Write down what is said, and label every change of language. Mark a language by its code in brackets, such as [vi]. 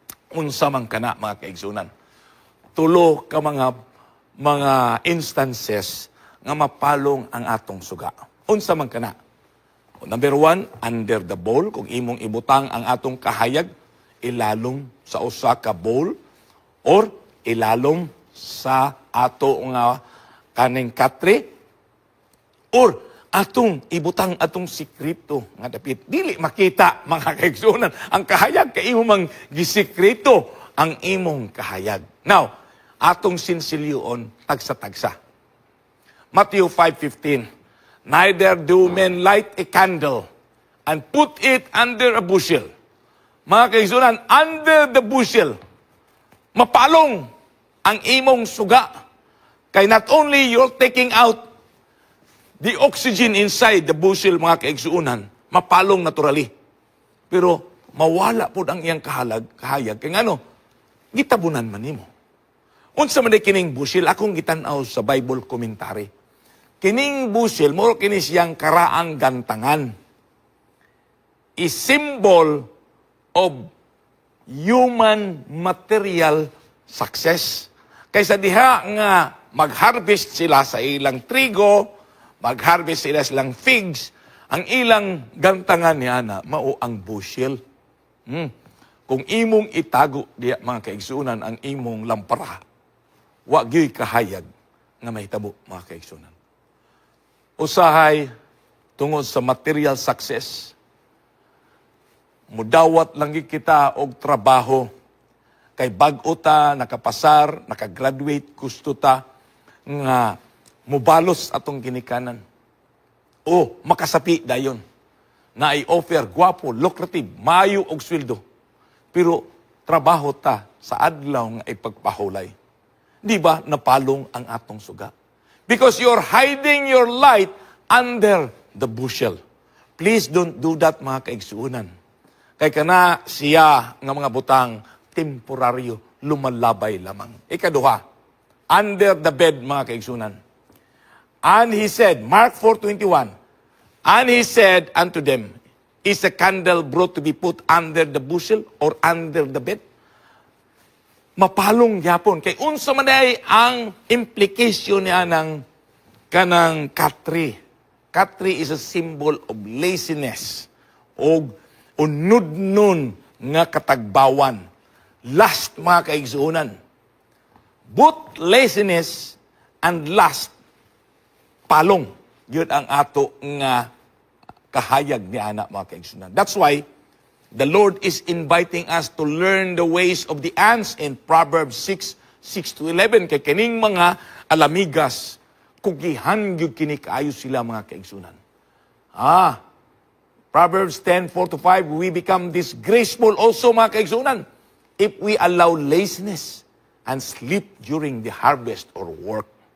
[ceb] Unsa man kana, mga kaigsunan. Tulo ka mga instances nga mapalong ang atong suga. Unsa man kana. [en] Number 1, under the bowl, [ceb] kung imong ibutang ang atong kahayag, ilalom sa usa ka bowl, or ilalom sa ato nga kaning katre, or atong ibutang atong sikreto nga dapit dili makita, mga kaigsunan, ang kahayag kay imo mang gisikreto ang imong kahayag. Now, atong sinsilyoon tagsa-tagsa. [en] Matthew 5:15, neither do men light a candle and put it under a bushel. [ceb] Mga kaigsunan, [en] under the bushel, [ceb] mapalong ang imong suga. Kay [en] not only you're taking out the oxygen inside the bushel, [ceb] mga kaigsuunan, mapalong [en] naturally. [ceb] Pero mawala po ang iyang kahayag. Kaya ano, gitabunan man nimo. Unsa man kining bushel, akong gitanaw sa Bible commentary. Kining bushel, mo kini siyang karaang gantangan. [en] A symbol of human material success. [ceb] Kaysa diha nga mag-harvest sila sa ilang trigo, mag-harvest sila silang figs, ang ilang gantangan niya na mao ang bushel. Kung imong itago diya mga kaigsunan ang imong lampara, wa gyud kahayag nga mahitabo mga kaigsunan. Usahay tungod sa material success, mudawat lang kita og trabaho kay bag-o ta, nakapasar, nakagraduate, gusto ta nga mubalos atong ginikanan. O makasapi dayon na i-offer gwapo, lucrative, maayo og sweldo. Pero trabaho ta sa adlaw nga ipagpahulay. Di ba napalong ang atong suga? [en] Because you're hiding your light under the bushel. Please don't do that [ceb] mga kaigsuunan. Kay kana siya nga mga butang temporaryo, lumalabay lamang. Ikaduha, [en] under the bed [ceb] mga kaigsunan. [en] And he said, Mark 4:21, and he said unto them, is a candle brought to be put under the bushel or under the bed? [ceb] Mapalong yapon. Kay unsa man ay ang implication niya ng kanang katri. [en] Katri is a symbol of laziness [ceb] o unudnon nga katagbawan. Lust, mga kaigsuunan. [en] Both laziness and lust, [ceb] palong. Yun ang ato nga kahayag ni anak, mga kaigsuunan. [en] That's why the Lord is inviting us to learn the ways of the ants in Proverbs 6:6-11. [ceb] Kay kining mga alamigas, kugihan gyud kini kaayo sila mga kaigsunan. [en] Proverbs 10:4-5, we become disgraceful also [ceb] mga kaigsunan [en] if we allow laziness and sleep during the harvest or work.